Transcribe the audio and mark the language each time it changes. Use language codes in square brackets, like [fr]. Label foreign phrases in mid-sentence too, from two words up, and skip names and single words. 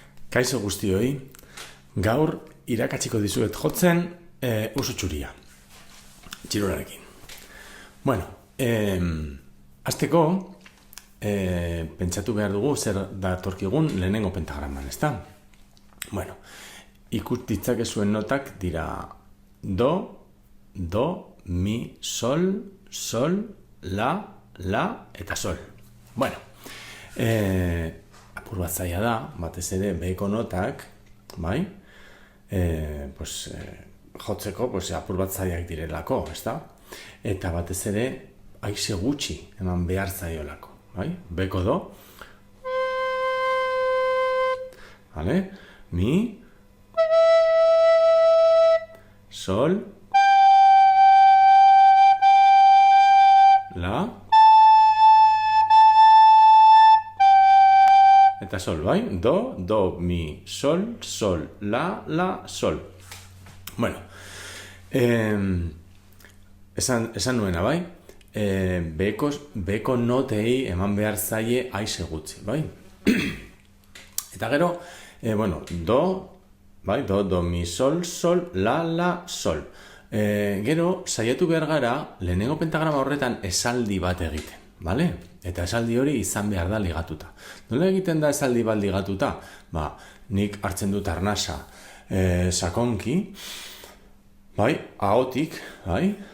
[eu] Kaixo guztioi, gaur irakatsiko dizuet jotzen usu txuria, txirularekin. Bueno, hasteko pentsatu behar dugu zer datorkigun lehenengo pentagraman, ezta? Bueno, ikus ditzakezuen notak dira do, mi, sol, la eta sol. Bueno, apur bat zaila da, batez ere beheko notak, bai? Jotzeko apur bat zailak direlako, ezta? Eta batez ere haize gutxi eman behar zaiolako, bai? Beheko do, vale? Mi, sol, la, eta sol, bai? Do, mi, sol, la, sol. Bueno, esan nuena, bai? Beheko notei eman behar zaie haize gutxi, bai? Eta gero, do, bai? Do, mi, sol, la, sol. Gero, saiatu behar gara, lehenengo pentagrama horretan esaldi bat egiten, bale? Eta esaldi hori izan behar da ligatuta. Nola egiten da esaldi bat ligatuta? Nik hartzen dut arnasa sakonki, bai, ahotik, bai?